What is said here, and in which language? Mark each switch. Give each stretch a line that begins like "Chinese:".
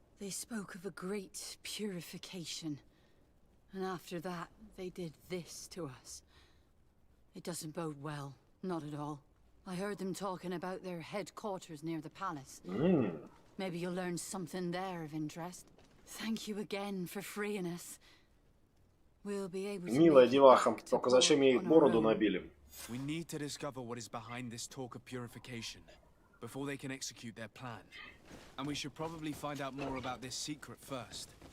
English: They spoke of a great purification. And after that, they did this to us. It doesn't bode well. Not at all. I heard them talking about their headquarters near the palace. Maybe you'll learn something there of interest. Thank you again for freeing us. We'll be able to
Russian: Милая деваха, только зачем ей бороду набили?
English: We need to discover what is behind this talk of purification before they can execute their plan. And we should probably find out more about this secret first.